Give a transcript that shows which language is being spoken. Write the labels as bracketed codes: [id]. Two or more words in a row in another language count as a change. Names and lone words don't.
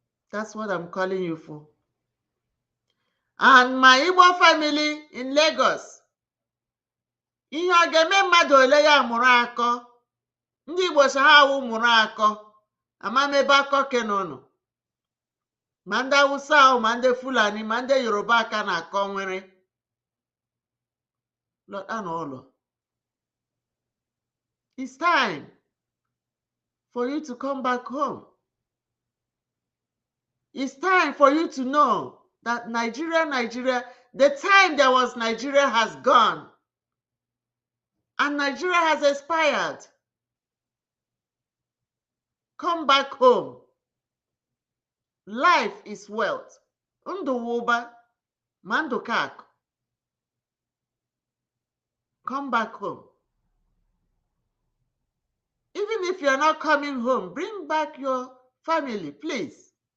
[en] That's what I'm calling you for. And my Igbo family in Lagos, [ig] ihe ọ ga-eme mmadụ ole ya mụrụ akọ? Ndị Igbo sị ha awụ mụrụ akọ, ama m ebe akọ ke nọ nọ. Ma ndị Hausa o, ma ndị Fulani, ma ndị Yoruba aka na-akọ nwere. Lord, anọ ụlọ. [en] It's time for you to come back home. It's time for you to know that Nigeria, Nigeria, the time there was Nigeria has gone. And Nigeria has expired. Come back home. Life is wealth. [ig] Ndụ wụ ụba, ma ndụ ka akụ. [en] Come back home. Even if you are not coming home, bring back your family, please.